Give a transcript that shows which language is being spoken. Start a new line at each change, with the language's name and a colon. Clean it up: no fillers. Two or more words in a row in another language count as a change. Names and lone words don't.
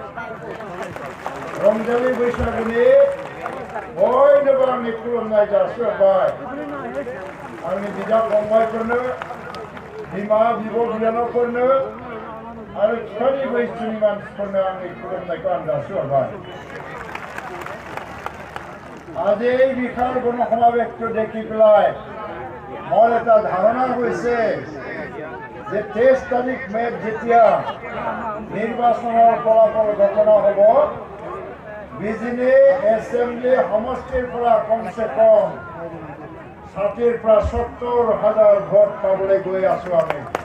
Bodo: ৰংজালী বৈশাগুনি বयनोबो आंनि खुलुमनाय जासिहरबाय आंनि बिदा फंबायफोरनो बिमा बिब' बिनानावफोरनो आरो बिफानि बैसोनि मानसिफोरनो आंनि खुलुमनायखौ आं जासिहरबाय
Assamese: আজি এই বিশাল গণসমাৱেশটো দেখি পেলাই মোৰ এটা ধাৰণা হৈছে যে 23 তাৰিখ মে'ত যেতিয়া নিৰ্বাচনৰ ফলাফল ঘোষণা হ'ব বিজনী এছেম্বলি সমষ্টিৰ পৰা কমচে কম 60ৰ পৰা 70,000 ভোট পাবলৈ গৈ আছো আমি